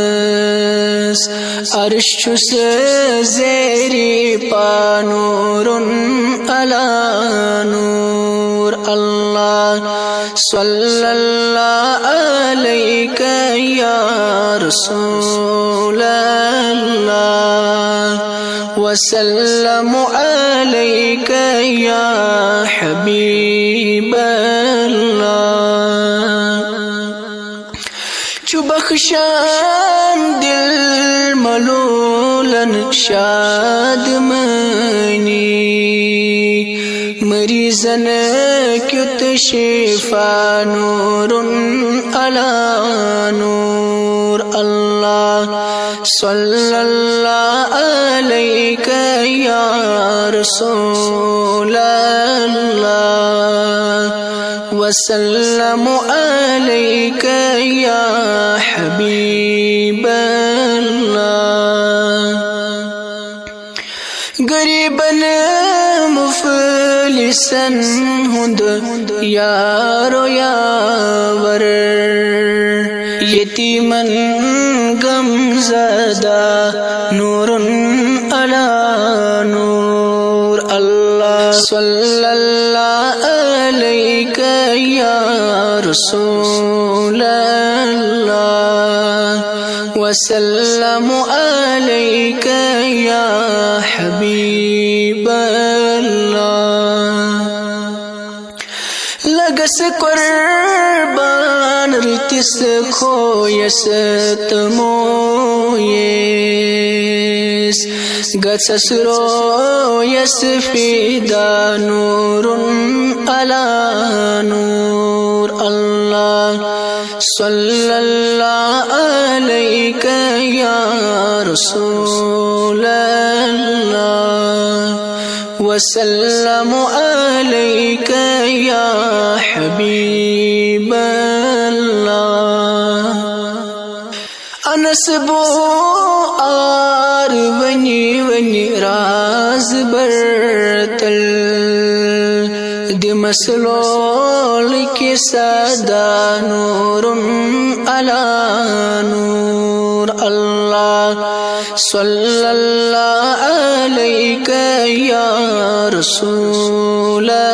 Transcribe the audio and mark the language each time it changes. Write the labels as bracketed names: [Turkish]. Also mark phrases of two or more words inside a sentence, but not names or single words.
[Kashmiri] عرش سے زیری پا [Arabic] نور علی نور، اللہ صلی اللہ علیک یا رسول اللہ، وسلم علیک یا حبیب اللہ، [Kashmiri] چو بخشان دل ملولن شاد منی، مریضن کیت شفا [Arabic] نور علی نور، اللہ صلی اللہ علیک یا رسول اللہ، وسلم علیک یا حبیب اللہ، [Kashmiri] غریبن مفلسن ہند یار و یاور، یتیمن غم زدہ [Arabic] نور علی نور، اللہ صلی اللہ علیک یا رسول اللہ، وسلم علیک یا حبیب اللہ، [Kashmiri] لگس قربان رتس کھویست مویس، گسس رویس فیدا [Arabic] نور علی نور، اللہ صلی اللہ علیک یا رسول اللہ، وسلم علیک یا حبیب اللہ، [Kashmiri] انس بو آر ونی ونی راز برتل، دی مسلول کی صدا [Arabic] نور علی نور، اللہ صلی اللہ علیک یا رسول